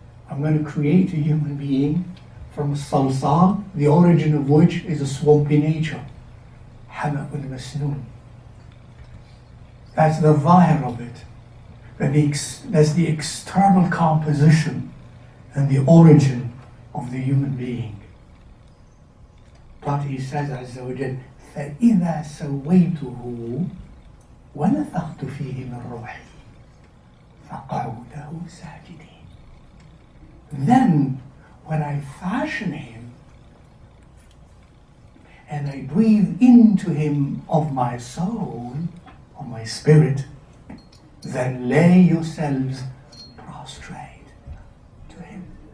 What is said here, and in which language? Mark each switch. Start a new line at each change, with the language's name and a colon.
English: I'm going to create a human being from a salsal, the origin of which is a swampy nature. Hama'un masnoon. That's the zahir of it. That's the external composition and the origin of the human being. But He says,
Arabic: Azza wa Jal, فَإِذَا سَوَّيْتُهُ وَنَفَخْتُ فِيهِ مِنْ رُوحِي فَقَعُوا لَهُ سَاجِدِينَ.
English: Then, when I fashion him, and I breathe into him of my soul, of my spirit, then lay yourselves prostrate to him.